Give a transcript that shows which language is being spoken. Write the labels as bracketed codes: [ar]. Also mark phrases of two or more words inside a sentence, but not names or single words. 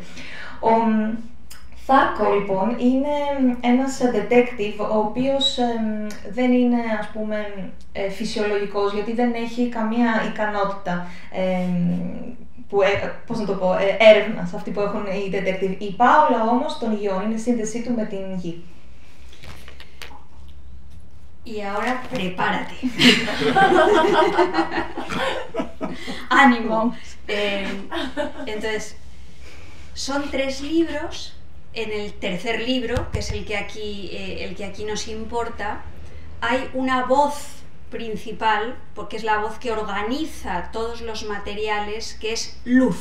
[el] Ο Θάρκο λοιπόν είναι ένας detective ο οποίος δεν είναι, ας πούμε, φυσιολογικός, γιατί δεν έχει καμία ικανότητα έρευνας αυτή που έχουν οι detective. Η Πάολα όμως τον γιώνει, είναι σύνδεσή του με την γη. [es] Y ahora prepárate. Ánimo. Entonces, son 3 libros. En el tercer libro, que es el que aquí nos importa, hay una voz principal, porque es la voz que organiza todos los materiales, que es luz.